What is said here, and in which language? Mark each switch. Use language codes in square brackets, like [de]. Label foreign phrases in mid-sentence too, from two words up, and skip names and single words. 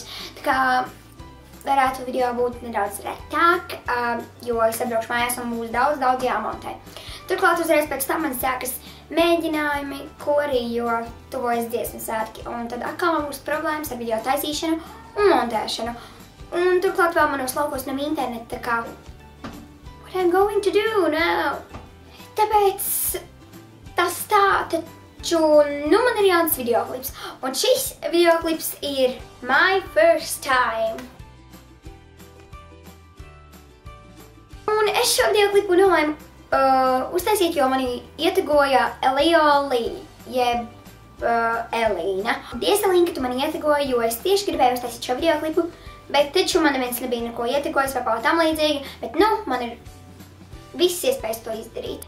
[lv] Tā kā varētu video būt nedaudz retāk, jo es atbraukšu mājās un būs daudz jāmontē. Turklāt uzreiz pēc tam man sākas mēģinājumi korī, jo tuvojas dziesmu svētki, un tad atkal man būs problēmas ar video taisīšanu un montēšanu. Un turklāt vēl manos laukos nav interneta, tā kā [en] what I'm going to do now? [lv] Tāpēc tas tā, taču nu man ir jauns videoklips, un šis videoklips ir [en] my first time. [lv] Un es šo videoklipu nolēmu uztaisīt, jo mani ietegoja Elioli, jeb Elīna. Paldies, Elīna, ka tu mani ietegoji, jo es tieši gribēju uztaisīt šo videoklipu, bet taču man neviens nebija neko ietegojis vai kaut tam līdzīgi, bet nu, man ir viss iespējas to izdarīt.